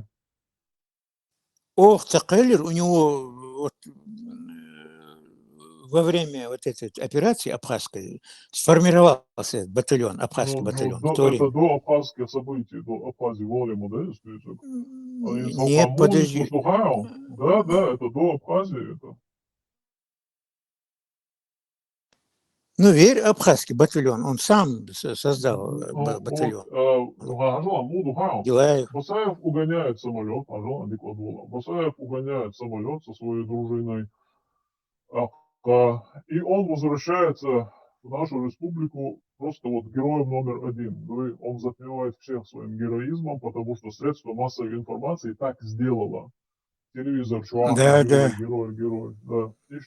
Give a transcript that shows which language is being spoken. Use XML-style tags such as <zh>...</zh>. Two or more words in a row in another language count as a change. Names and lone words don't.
<ru>Ох, Цакеллер, у него вот, во время вот этой операции абхазской сформировался этот батальон, абхазский батальон. Это до абхазских событий, до Абхазии Волима, да, Нет, подожди. Да, это до Абхазии. Это. Ну, верь, абхазский батальон, он сам создал батальон. Гилаев. Басаев угоняет самолет, Басаев угоняет самолет со своей дружиной, и он возвращается в нашу республику просто вот героем номер один. Он затмевает всех своим героизмом, потому что средства массовой информации так сделало. Телевизор, чувак, герой. Да.</ru>